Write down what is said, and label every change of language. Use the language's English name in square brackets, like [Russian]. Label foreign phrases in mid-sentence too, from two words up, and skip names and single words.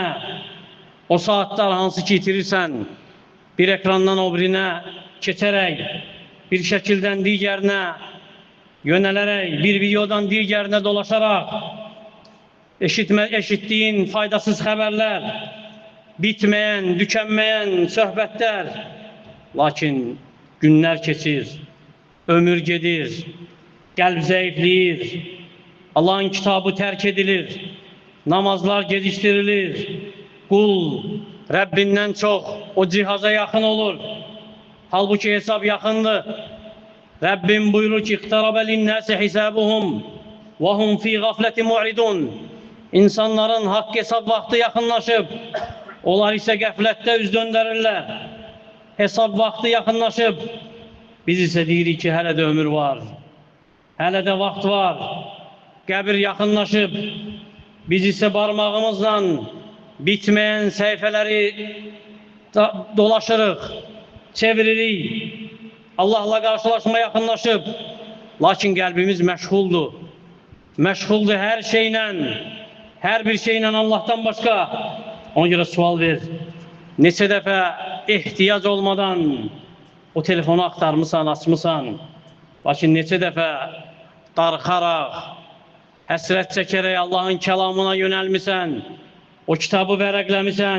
[Azerbaijani] O saatler hansı ki itirirsən, bir ekrandan o birine keçərək, bir şəkildən digərinə yönələrək, bir videodan digərinə dolaşarak, eşittiğin faydasız xəbərlər, bitmeyen, tükənməyən söhbətlər. Lakin günler keçir, ömür gedir, qəlb zəifləyir, [Turkish] Allah'ın kitabı terk edilir, namazlar geciştirilir, kul Rabbinden çok o cihaza yakın olur. Halbuki hesap yakındı. Rabbim buyurur ki [Arabic] اِقْتَرَبَ لِلنَّاسِ حِسَابُهُمْ وَهُمْ فِي غَفْلَةٍ مُعْرِدُونَ. [Turkish] İnsanların hak hesap vakti yakınlaşıp, onlar ise gaflette üz döndürürler. Hesap vakti yakınlaşıp, biz ise [Azerbaijani] deyirik ki hələ də ömür var, hələ də vaxt var. Qəbir yakınlaşıp, biz ise parmağımızla bitmeyen sayfeleri dolaşırıq, çeviririk. [Turkish] Allah'la karşılaşma yakınlaşıp, [Azerbaijani] lakin qəlbimiz məşğuldur. Məşğuldur [Turkish] her şeyle, her bir şeyle Allah'tan başka. [Azerbaijani] Ona göre sual ver. Neçə dəfə ihtiyac olmadan o telefonu aktarmısan, açmısan. Lakin neçə dəfə darıxaraq, həsrət çəkərək Allah'ın kəlamına yönəlmisən. O kitabı vərəqləmisən.